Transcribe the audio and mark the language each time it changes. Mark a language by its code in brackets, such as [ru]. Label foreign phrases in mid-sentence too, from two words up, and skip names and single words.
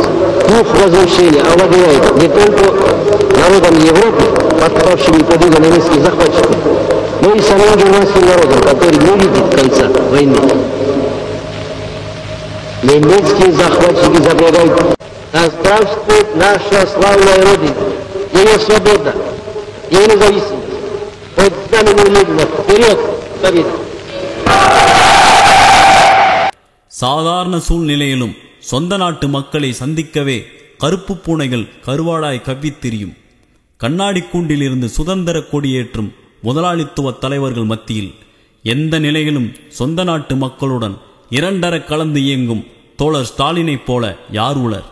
[ru] Дух разрушения овладевает не только народом Европы, подпавшими под иго немецких захватчиков, но и самим германским народом, который не видит конца войны. Немецкие захватчики запрягают: да здравствует наша славная Родина, ее свобода, ее независимость. Под знаменем Ленина вперед, победа! [ta] சாதாரண சூழ்நிலையிலும் சொந்த நாட்டு மக்களை சந்திக்கவே கருப்பு பூனைகள் கருவாடாய் கவ்வித் திரியும். கண்ணாடி கூண்டிலிருந்து சுதந்திர கொடியேற்றும் முதலாளித்துவ தலைவர்கள் மத்தியில் எந்த நிலையிலும் சொந்த நாட்டு மக்களுடன் இரண்டர கலந்து இயங்கும் தோழர் ஸ்டாலினைப் போல யார் உளர்?